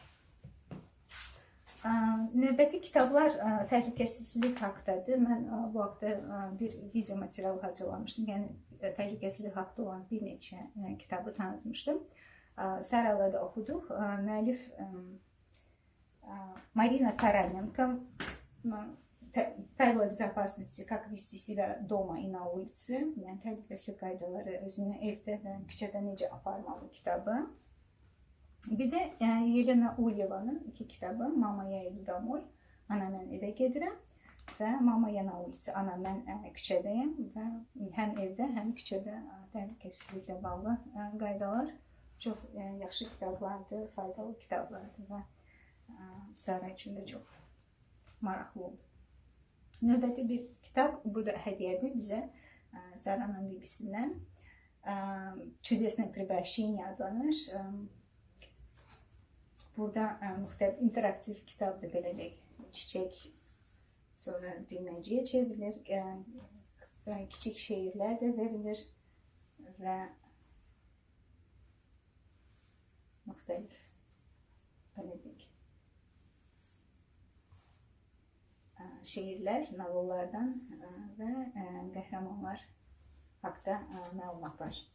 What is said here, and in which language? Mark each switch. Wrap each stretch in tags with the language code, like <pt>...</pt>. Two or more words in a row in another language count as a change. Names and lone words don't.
<az>Növbəti kitablar təhlükəsizlik haqdadır. Mən bu haqda bir video material hazırlamışdım, yəni təhlükəsizlik haqda olan bir neçə kitabı tanıtmışdım. Sara'la da oxuduq. Müəllif</az> <ru>Marina Taranenko Правила безопасности, как вести себя дома и на улице,</ru> <az>yəni təhlükəsizlik qaydaları özünü evdə və küçədə necə aparmalı kitabı. Bir de Yelena Ulyevanın 2 kitabı</az> <ru>Мама я иду домой,</ru> <az>Ana mən evə gedirəm və</az> <ru>Мама я на улице,</ru> <az>Ana mən küçədəyəm və həm evdə, həm küçədə təhlükəsizliklə bağlı qaydalar çox yaxşı kitablardır, faydalı kitablardır və Sara üçün də çox maraqlı oldu. Növbəti bir kitab, bu da hədiyyədir bizə Sara'nın bibisindən.</az> <ru>Чудесное превращение</ru> <az>adlanır. Burada müxtəlif interaktiv kitabdır, belə deyək. Çiçək sonra düyməcəyə çevrilir, kiçik şeirlər də verilir və müxtəlif, belə deyək, şeirlər, novellardan və qəhrəmanlar haqqında məlumat var.</az>